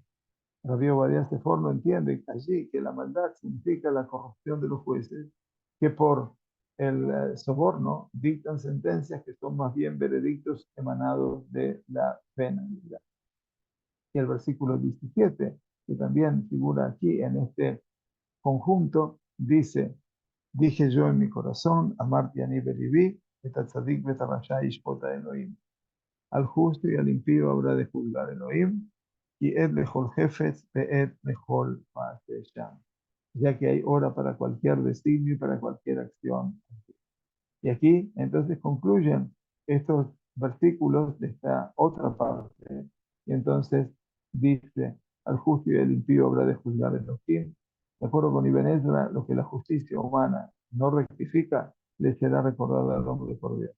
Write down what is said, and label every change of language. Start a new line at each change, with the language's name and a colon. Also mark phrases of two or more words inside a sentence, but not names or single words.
Spanish: Rabbi Obadiah Sefor no entiende allí que la maldad significa la corrupción de los jueces, que por el soborno dictan sentencias que son más bien veredictos emanados de la penalidad. Y el versículo 17, que también figura aquí en este conjunto, dice, dije yo en mi corazón,
Hebrew: אמרתי אני בלבי את הצדיק ואת הרשע ישפט האלהים.
Spanish: Al justo y al impío habrá de juzgar Elohim, y
Hebrew: עת לכל חפץ עת לכל מעשה שם.
Spanish: Ya que hay hora para cualquier designio y para cualquier acción. Y aquí entonces concluyen estos versículos de esta otra parte. Y entonces dice, al justo y al impío habrá de juzgar Elohim. De acuerdo con Ibn Ezra, lo que la justicia humana no rectifica, le será recordado al hombre por Dios.